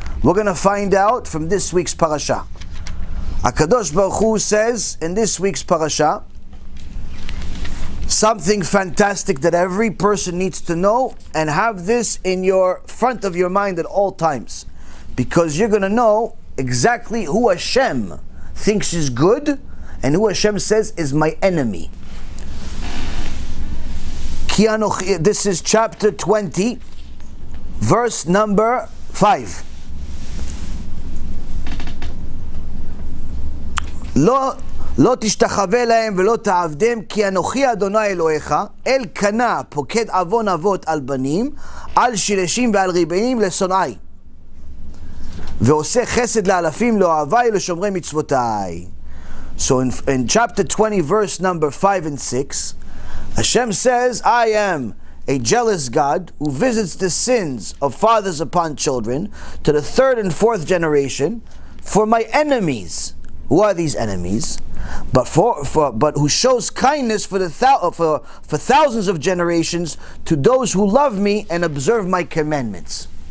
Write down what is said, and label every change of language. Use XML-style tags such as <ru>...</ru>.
<en>We're going to find out from this week's parasha. HaKadosh Baruch Hu says in this week's parasha something fantastic that every person needs to know and have this in your front of your mind at all times, because you're going to know exactly who Hashem thinks is good and who Hashem says is my enemy. This is chapter 20, verse number 5.</en> <he>לא תשתחווה להם ולא תעבדם, כי אנוכי אדוני אלוהיך, אל קנה פוקד עוון אבות על בנים, על שילשים ועל ריבנים לשונאי. ועושה חסד לאלפים לאוהבי לשומרי מצוותיי.</he> <en>So in chapter 20, verse number 5 and 6, Hashem says, I am a jealous God who visits the sins of fathers upon children to the third and fourth generation for my enemies. Who are these enemies? But who shows kindness for thousands of generations to those who love me and observe my commandments.</en>